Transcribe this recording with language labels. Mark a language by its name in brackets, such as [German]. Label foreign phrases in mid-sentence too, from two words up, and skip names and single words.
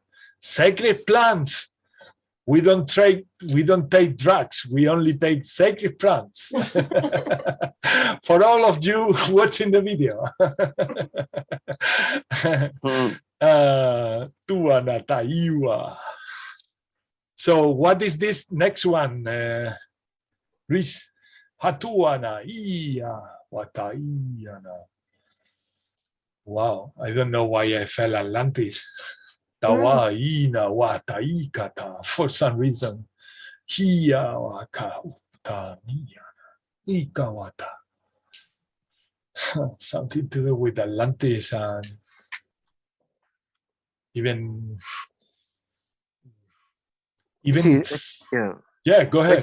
[English] Sacred plants. We don't take drugs. We only take sacred plants. For all of you watching the video. So what is this next one, Rhys? Hatuana iya wataiana. Wow, I don't know why I fell Atlantis. Tawaina wataikata for some reason. Hia wakautamia ikawata. Something to do with Atlantis and even yeah, go ahead.